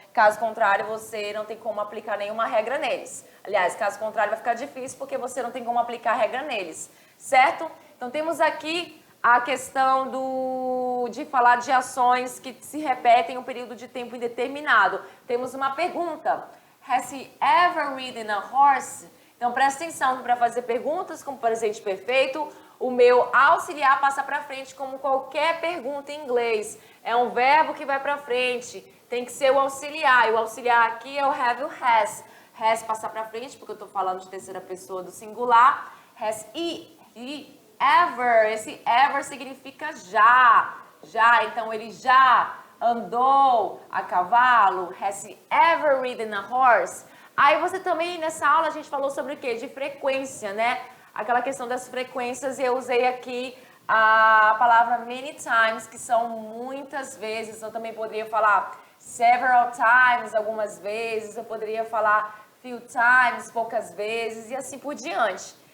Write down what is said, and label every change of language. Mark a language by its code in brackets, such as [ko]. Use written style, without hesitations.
[pt] Caso contrário, você não tem como aplicar nenhuma regra neles. Aliás, caso contrário, vai ficar difícil porque você não tem como aplicar regra neles, certo? Então temos aqui a questão de falar de ações que se repetem em um período de tempo indeterminado. Temos uma pergunta. [en] Has he ever ridden a horse? [pt] Então presta atenção para fazer perguntas com presente perfeito. O meu auxiliar passa para frente como qualquer pergunta em inglês. É um verbo que vai para frente. Tem que ser o auxiliar. E o auxiliar aqui é o have e o has. Has passa para frente porque eu estou falando de terceira pessoa do singular. [en] Has he ever. [pt] Esse ever significa já. Já, então ele já andou a cavalo. [en] Has he ever ridden a horse? [pt] Aí você também, nessa aula, a gente falou sobre o quê? De frequência, né? Aquela questão das frequências, e eu usei aqui a palavra [en] many times, [pt] que são muitas vezes. Eu também poderia falar [en] several times, [pt] algumas vezes. Eu poderia falar [en] few times, [pt] poucas vezes, e assim por diante.